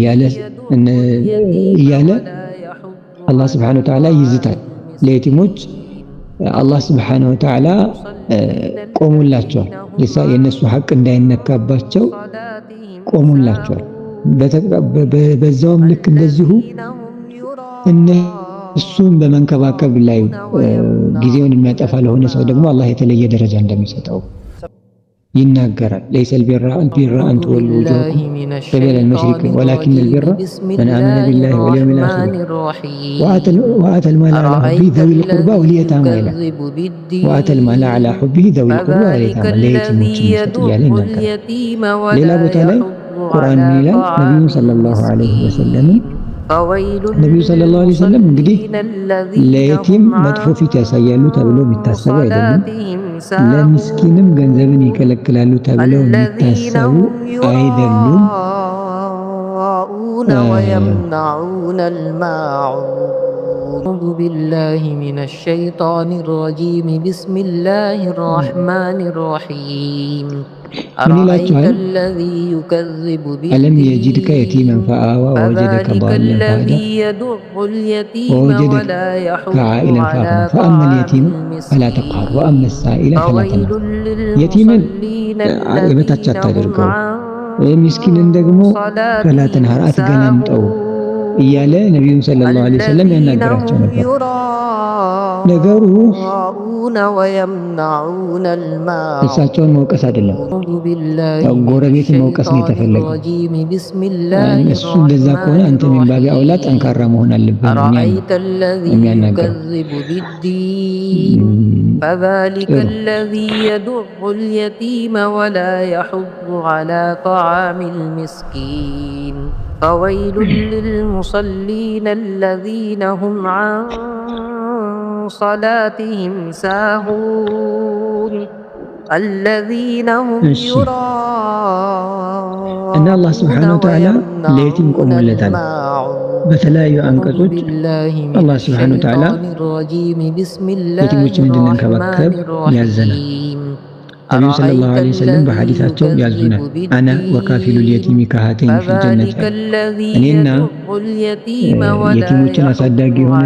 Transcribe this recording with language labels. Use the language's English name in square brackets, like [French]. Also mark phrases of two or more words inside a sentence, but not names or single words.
[Amharic] እያለ አላህ [Arabic] سبحانه وتعالى [Amharic] ይዝታል። ለየቲሞች አላህ [Arabic] سبحانه وتعالى [Amharic] ቆሙላቸዋል። የነሱ ሐቅ እንዳይነካባቸው ቆሙላቸዋል። በዛውም ልክ እንደዚሁ እነሱን በመንከባከብ ላይ ጊዜውን የሚያጠፋ ለሆነ ሰው ደግሞ አላህ የተለየ ደረጃ እንደሚሰጠው ይናገራል። [Arabic] ليس البر أن تولوا وجوهكم قبل المشرق ولكن البر من آمن بالله واليوم الآخر وآتى المال على حبه ذوي القربى واليتامى وآتى المال على حبه ذوي القربى واليتامى [Amharic] ለየቲሞችን መስጠት እያለ ይናገራል። ሌላ ቦታ ላይ ቁርአን ይላል ነብዩ [Arabic] صلى الله عليه وسلم [Amharic] እንግዲህ ለየቲም መጥፎ ፊት ያሳያሉ ተብሎ የሚታሰቡ አይደለም። ለምስኪንም ገንዘብን ይከለክላሉ ተብለው የሚታሰቡ አይደሉም። [Arabic] ويمنعون الماعون أعوذ بالله من الشيطان الرجيم بسم الله الرحمن الرحيم أرأيت الذي يكذب بالدين ألم يجدك يتيما فآوى ووجدك ضالا فهدى ووجدك عائلا فأغنى فأما اليتيم فلا تقهر وأما السائل فلا تنهر يتيما [Amharic] የበታች አታድርገው ምስኪንን ደግሞ [Arabic] فلا تنهر [Amharic] አትገላምጠው እያለ ነብዩ [Arabic] صلى الله عليه وسلم [Amharic] ያናገራቸው ነበር። ነገሩ እሳቸውን መውቀስ አይደለም፣ ጎረቤትን መውቀስ ነው የተፈለገው። እሱ እንደዛ ከሆነ አንተ ምን [Arabic] باب أولى [Amharic] ጠንካራ መሆን አለብህ የሚያናገረው። [Arabic] فذلك الذي يدع اليتيم ولا يحض على طعام المسكين فويل للمصلين الذين هم عن صلاتهم ساهون الذين هم يراءون ان الله سبحانه وتعالى [Amharic] ለየቲም ቆሞለታል። በተለያዩ አንቀጾች አላህ [Arabic] سبحانه وتعالى [Amharic] የቲሞችን እንድንከባከብ ያዘናል። ነብዩ [Arabic] صلى الله عليه وسلم [Amharic] በሐዲሳቸው ያዙናል። [Arabic] أنا وكافل اليتيم كهاتين في الجنة፣ [Amharic] እኔና የቲሞችን አሳዳጊ የሆነ